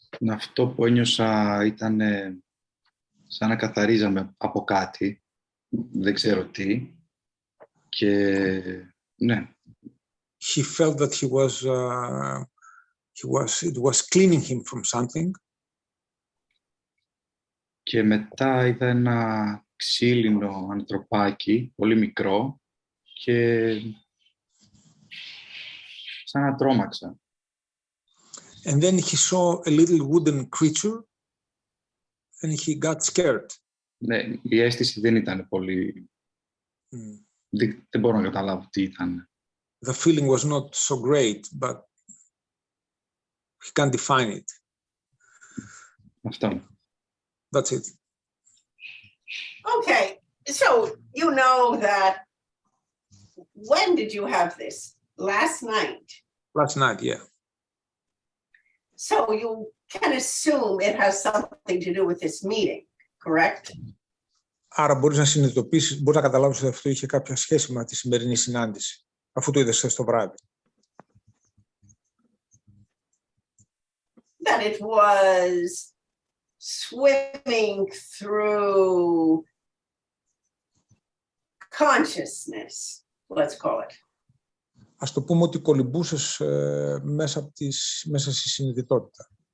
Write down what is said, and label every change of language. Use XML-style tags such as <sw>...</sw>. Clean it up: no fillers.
<el>Αυτό που ένιωσα ήταν σαν να καθαρίζαμε από κάτι, δεν ξέρω τι, και ναι.</el> <en>He felt that it was cleaning him from something.</en> <el>Και μετά είδα ένα ξύλινο ανθρωπάκι, πολύ μικρό, και σαν να τρόμαξα.</el> <en>And then he saw a little wooden creature and he got scared.</en> <el>Ναι, η αίσθηση δεν ήταν πολύ... Δεν μπορώ να καταλάβω τι ήταν.</el> <en>The feeling was not so great, but he can't define it.</en> <el>Αυτό.</el> <en>That's it. Okay, so you know that. When did you have this? Last night. Last night, yeah. So you can assume it has something to do with this meeting, correct?</en> <el>Άρα μπορείς να συνειδητοποιήσεις, μπορείς να καταλάβεις ότι αυτό είχε κάποια σχέση με τη σημερινή συνάντηση, αφού το είδες χθες το βράδυ.</el> <en>That it was swimming through consciousness, let's call it.</en> <el>Ας το πούμε ότι κολυμπούσες μέσα στη συνειδητότητα.</el>